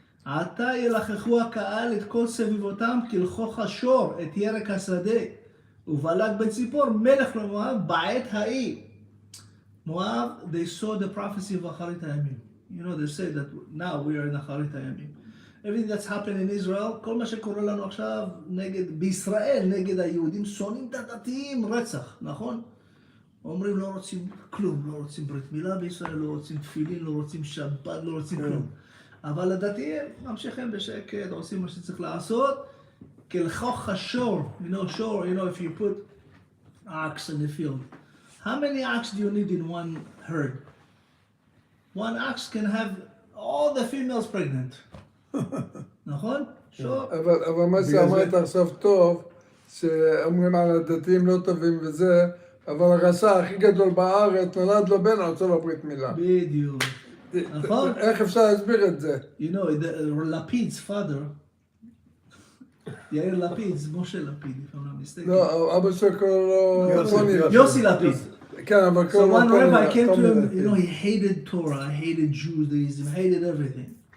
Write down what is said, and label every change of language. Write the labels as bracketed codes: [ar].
[he] עתה ילחכו הקהל את כל סביבותם כלכוך השור את ירק השדה. ובלק בן ציפור מלך למואב בעת ההיא. [en] Moab, they saw the prophecy of Acharit HaYamim. You know, they say that now we are in Acharit HaYamim. Everything that's happened in Israel, [he] כל מה שקורה לנו עכשיו בישראל, נגד היהודים, שונאים את הדתיים, רצח, נכון? אומרים לא רוצים כלום, לא רוצים ברית מילה בישראל, לא רוצים תפילין, לא רוצים שבת, לא רוצים כלום. אבל הדתיים ממשיכים בשקט, עושים מה שצריך לעשות, כלכוך השור, [en] shore, if you put ox in the field. How many ox do you need in one herd? One ox can have all the females pregnant. [he] נכון? אבל מה שאמרת עכשיו טוב, שאומרים על הדתיים לא טובים וזה, אבל הרשע הכי גדול בארץ נולד לו בן, רוצה לו ברית מילה. בדיוק. נכון? איך אפשר להסביר את זה? [en] You know, Lapid's father, [he] יאיר לפיד, משה לפיד, [en] if I'm not mistaken. [he] לא, אבא שלו קורא לו... יוסי לפיד. כן, אבל קורא [en] So [he] לו... [en] one rabbi came to him, you know, he hated Torah, hated Judaism, hated everything.